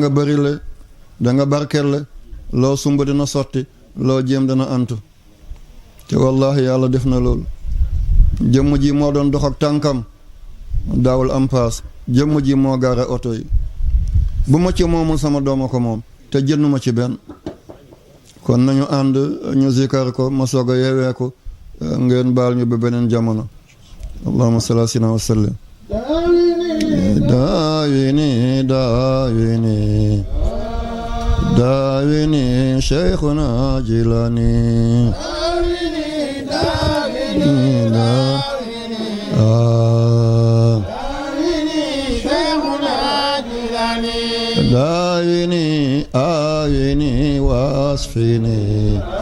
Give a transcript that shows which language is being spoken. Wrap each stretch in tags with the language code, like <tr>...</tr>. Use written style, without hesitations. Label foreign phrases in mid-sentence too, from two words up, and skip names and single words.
<wo>nga bëri le da nga barkel le loo sumb dina sotti loo jéem dana antu te wallahi yàlla def na loolu jëmm ji moo doon dox ak tànkam daawul am paas jëmm ji moo gaare oto yi bu ma ci moomul sama dooma ko moom te jënduma ci benn kon nañu ànd ñu zikar ko ma soog a yeewee ko ngeen baal ñu ba beneen jamono</wo> <ar>اللهم صل على سيدنا وسلم داويني شيخنا جيلاني داويني آويني واسفيني</ar>